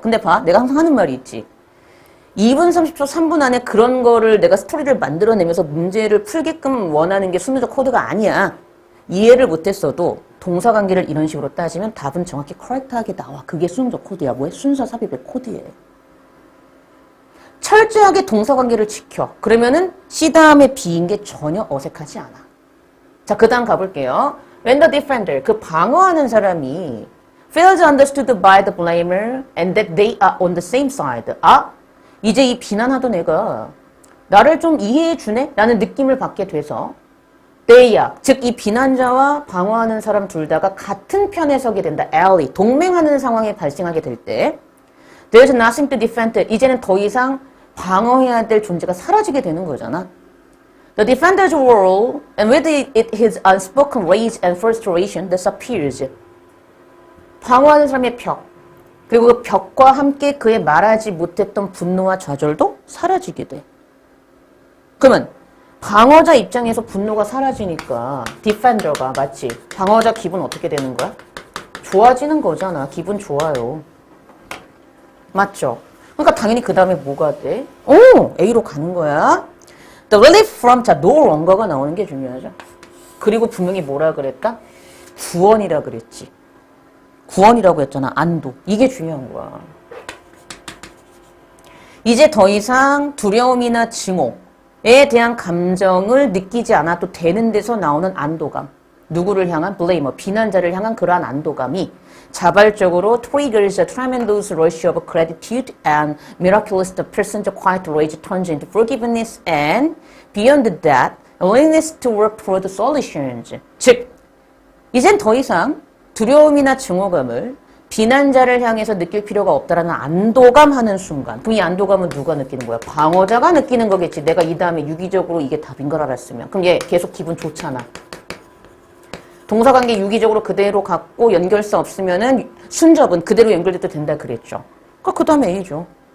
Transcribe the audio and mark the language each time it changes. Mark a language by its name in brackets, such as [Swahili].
[Korean] 근데 봐 내가 항상 하는 말이 있지. 2분 30초 3분 안에 그런 거를 내가 스토리를 만들어내면서 문제를 풀게끔 원하는 게 순서적 코드가 아니야. 이해를 못했어도 동사관계를 이런 식으로 따지면 답은 정확히 커렉트하게 나와. 그게 순서적 코드야. 뭐야? 순서 삽입의 코드에. 철저하게 동사관계를 지켜. 그러면은 C 다음에 B인 게 전혀 어색하지 않아. 자, 그 다음 가볼게요. [English] When the defender, [Korean] 그 방어하는 사람이 [English] feels understood by the blamer and that they are on the same side. [Korean] 아, 이제 이 비난하던 애가 나를 좀 이해해주네? 라는 느낌을 받게 돼서 they야, 즉 이 비난자와 방어하는 사람 둘 다가 같은 편에 서게 된다. [English] ally, [Korean] 동맹하는 상황이 발생하게 될 때 [English] there's nothing to defend. [Korean] 이제는 더 이상 방어해야 될 존재가 사라지게 되는 거잖아. [English] The defender's role, and with it his unspoken rage and frustration disappears. [Korean] 방어하는 사람의 벽, 그리고 그 벽과 함께 그의 말하지 못했던 분노와 좌절도 사라지게 돼. 그러면 방어자 입장에서 분노가 사라지니까 디펜더가 맞지? 방어자 기분 어떻게 되는 거야? 좋아지는 거잖아. 기분 좋아요. 맞죠? 그러니까 당연히 그 다음에 뭐가 돼? A로 가는 거야. [English] The relief from, [Korean] 자, [English] no longer [Korean] 가 나오는 게 중요하죠. 그리고 분명히 뭐라 그랬다? 구원이라 그랬지. 구원이라고 했잖아. 안도. 이게 중요한 거야. 이제 더 이상 두려움이나 증오에 대한 감정을 느끼지 않아도 되는 데서 나오는 안도감. 누구를 향한 blamer, 비난자를 향한 그러한 안도감이 자발적으로 [English] triggers a tremendous rush of gratitude and miraculous the person's quiet rage turns into forgiveness and beyond that, a willingness to work toward solutions. [Korean] 즉, 이젠 더 이상 두려움이나 증오감을 비난자를 향해서 느낄 필요가 없다라는 안도감 하는 순간. 그럼 이 안도감은 누가 느끼는 거야? 방어자가 느끼는 거겠지. 내가 이 다음에 유기적으로 이게 답인 걸 알았으면. 그럼 얘 계속 기분 좋잖아. 동사관계 유기적으로 그대로 갖고 연결사 없으면은 순접은 그대로 연결돼도 된다 그랬죠. 그 다음에 A죠.